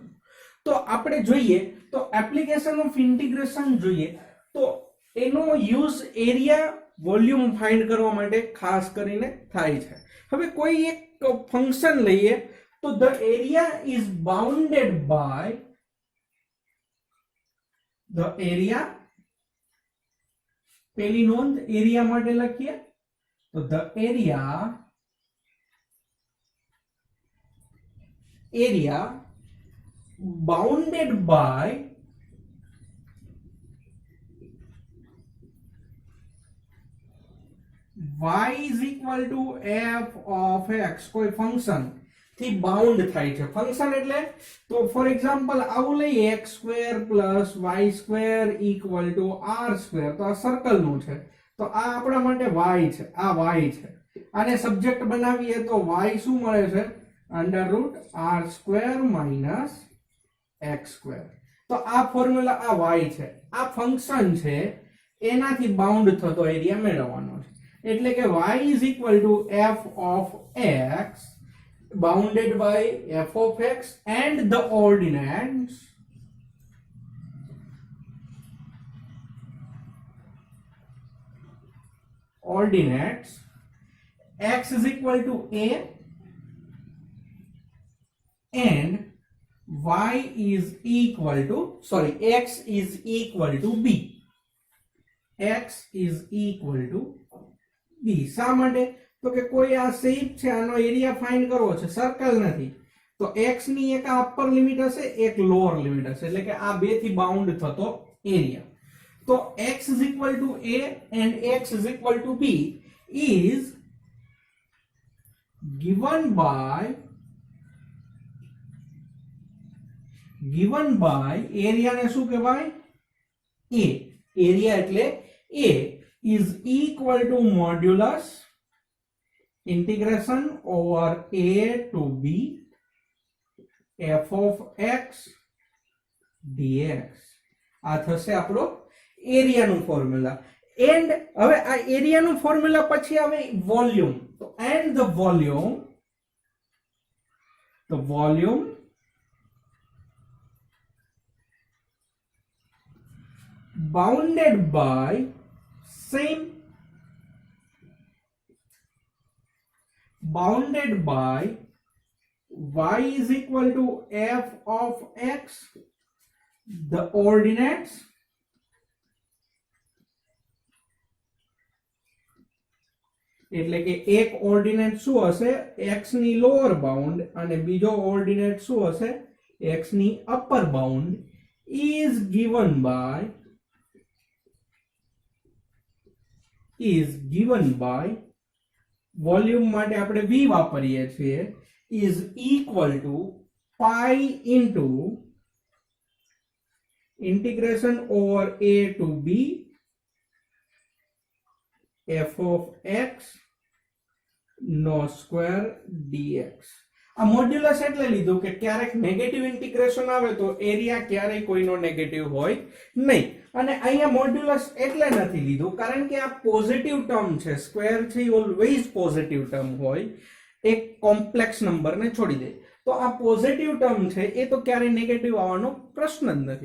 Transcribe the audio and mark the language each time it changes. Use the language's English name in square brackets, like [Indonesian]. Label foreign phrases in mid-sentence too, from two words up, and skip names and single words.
[Gujarati] તો આપણે જોઈએ તો [English] application of integration [Gujarati] જોઈએ તો એનો [English] use area volume find [Gujarati] કરવા માટે ખાસ કરીને થાય છે. હવે કોઈ એક ફંક્શન લઈએ તો [English] the area is bounded by the area. [Gujarati] પેલી નોંધ એરિયા માટે લખીએ તો [English] the area bounded by y is equal to f of x. [Gujarati] કોઈ ફંક્શન થી બાઉન્ડ થાય છે. ફંક્શન એટલે તો [English] for example [Gujarati] આવું લઈએ [English] x square plus y square equal to r square. [Gujarati] તો આ સર્કલ નું છે, તો આ આપણા માટે y છે, આ y છે. આને સબ્જેક્ટ બનાવીએ તો y શું મળે છે? [English] √r square minus x square. [Gujarati] તો આ ફોર્મ્યુલા આ y છે, આ ફંક્શન છે, એનાથી બાઉન્ડ થતો એરિયા મેળવવાનો છે. એટલે કે [English] y is equal to f of x bounded by f of x and the ordinates x is equal to a and y is equal to x is equal to b. x is equal to b. [Gujarati] શા માટે? તો કે કોઈ આ શેપ છે, આનો એરિયા ફાઇન્ડ કરવો છે, સર્કલ નથી, તો x ની એક આ [English] upper limit [Gujarati] હશે, એક [English] lower limit [Gujarati] હશે, એટલે કે આ બે થી બાઉન્ડ થતો એરિયા. [English] તો x is equal to a and x is equal to b is given by [Gujarati] એરિયા ને શું કહેવાય? [English] a. એરિયા એટલે a is equal to modulus integration over a to b f of x dx. [Gujarati] આ થશે આપણો એરિયાનું ફોર્મ્યુલા. એન્ડ હવે આ એરિયાનું ફોર્મ્યુલા પછી આવે વોલ્યુમ. [English] તો and the volume bounded by same bounded by y is equal to f of x, the ordinates [Gujarati] એટલે કે એક ઓર્ડિનેટ શું હશે x ની [English] lower bound [Gujarati] અને બીજો ઓર્ડિનેટ શું હશે x ની [English] upper bound is given by [Gujarati] વોલ્યુમ માટે આપણે v વાપરીએ છીએ [English] is equal to pi into integration over a to b f of x નો સ્ક્વેર dx. [Gujarati] આ મોડ્યુલસ એટલે લીધું કે ક્યારેક [English] negative integration [Gujarati] આવે તો એરિયા ક્યારેય કોઈનો નેગેટિવ હોય નહીં, અને અહીંયા મોડ્યુલસ એટલે નથી લીધું કારણ કે આ [English] positive term [Gujarati] છે, સ્ક્વેર છે એ [English] always positive term [Gujarati] હોય, એક [English] complex numberને [Gujarati] છોડી દે તો આ [English] positive term [Gujarati] છે એ તો ક્યારેય નેગેટિવ આવવાનો પ્રશ્ન જ નથી.